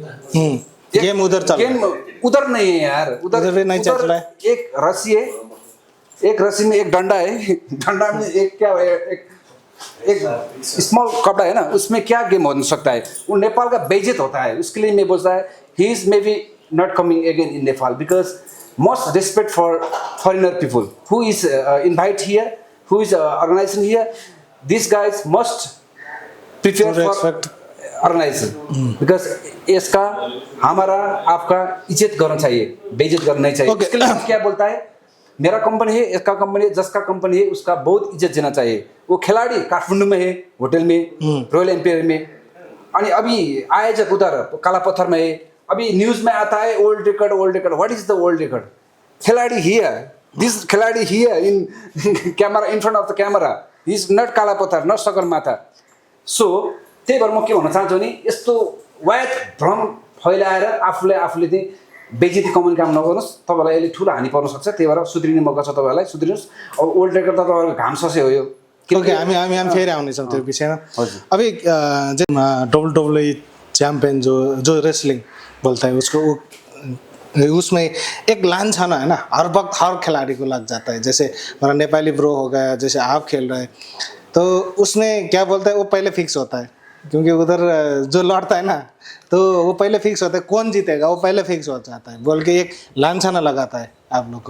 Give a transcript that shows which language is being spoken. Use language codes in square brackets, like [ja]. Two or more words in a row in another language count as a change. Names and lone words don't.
[hi] गेम उधर चल गेम उधर नहीं है यार, उधर भी नहीं चल रहा है। एक रस्सी है, एक रस्सी में एक डंडा है, डंडा में एक क्या है, एक स्मॉल कपड़ा है ना, उसमें क्या गेम हो सकता है। वो नेपाल का बेइज्जत होता है, उसके लिए मैं बोलता है [en] he is may be not coming again in Nepal because most respect for foreigner people who is invite here, who is organizing here. These guys must prepare for organizing because [hi] इसका हमारा आपका इज्जत करना चाहिए, बेइज्जत करना नहीं चाहिए। इसके लिए क्या बोलता है, मेरा कंपनी है, इसका कंपनी है, जिसका कंपनी है उसका बहुत इज्जत देना चाहिए। वो खिलाड़ी काठमांडू में है, होटल में, रॉयल एम्पायर में, और अभी आयोजक उधर काला पत्थर में है। अभी न्यूज में आता है [en] old record what is the old record, खिलाड़ी here, this खिलाड़ी here in camera, in front of the camera, he is not Kala Patthar, not Sagarmatha। [ne] सो त्यही भएर म के भन्न चाहन्छु भने यस्तो वायत भ्रम फैलाएर आफूले चाहिँ बेइज्जती कमाउने काम नगर्नुहोस्, तपाईँलाई यसले ठुलो हानि पर्न सक्छ। त्यही भएर सुध्रिने मौका छ तपाईँहरूलाई, सुध्रिनुहोस्। अब ओल्ड रेकर्ड त तपाईँहरूको घाम ससे हो यो। ओके, हामी फेरि आउनेछौँ त्यो विषयमा। [hi] अभी WWE चैंपियन जो रेसलिंग बोलता है उसको उसमें एक लाइन छाना है ना, हर वक्त हर खिलाड़ी को लग जाता है। जैसे हमारा नेपाली ब्रो हो गया, जैसे आप खेल रहे हैं, तो उसमें क्या बोलता है वो पहले फिक्स होता है, क्योंकि उधर जो लड़ता है ना तो वो पहले फिक्स होता है, कौन जीतेगा वो पहले फिक्स हो जाता है बोल के एक लांछना लगाता है आप लोग को।